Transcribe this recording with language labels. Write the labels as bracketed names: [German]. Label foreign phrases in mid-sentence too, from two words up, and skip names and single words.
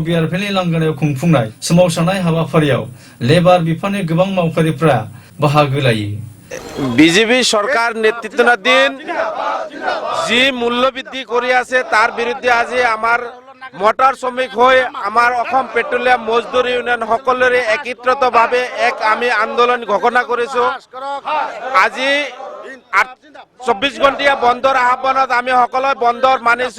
[Bodo] बिआरपिनि लांगोनायाव खुंफुंनाय सोमावसारनाय हाबाफारियाव लेबार बिफाननि गोबां मावफारिफ्रा बाहागो लायो। [Assamese] বিজেপি সরকার নেতৃত্বাধীন যি মূল্যবৃদ্ধি কৰি আছে তাৰ বিৰুদ্ধে আজি আমাৰ মটৰ শ্ৰমিক হৈ আমাৰ অসম পেট্ৰলিয়াম মজদুৰ ইউনিয়ন সকলোৰে একত্ৰিতভাৱে এক আমি আন্দোলন ঘোষণা কৰিছো। আজি 24 ঘণ্টিয়া বন্ধৰ আহ্বানত আমি সকলোৱে বন্ধৰ মানিছো।